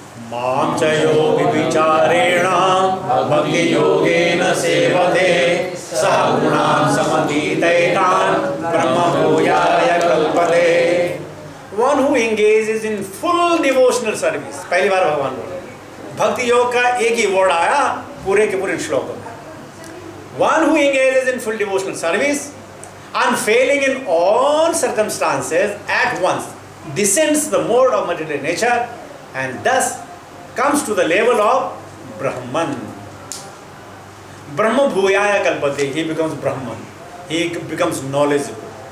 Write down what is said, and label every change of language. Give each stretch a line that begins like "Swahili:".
Sanskrit: मां च यो विचारेण भक्ति योगेन सेवते सह गुणान् समतीतैतान् ब्रह्म भूयाय कल्पते.
English: One who engages in full devotional service.
Hindi: पहली बार भगवान बोले, भक्ति योग का एक ही वर्ड आया पूरे के पूरे श्लोक में.
English: One who engages in full devotional service, unfailing in all circumstances, at once descends the mode of material nature and thus comes to the level of Brahman.
Sanskrit: Brahma bhuyaya kalpate.
English: He becomes Brahman. He becomes knowledgeable.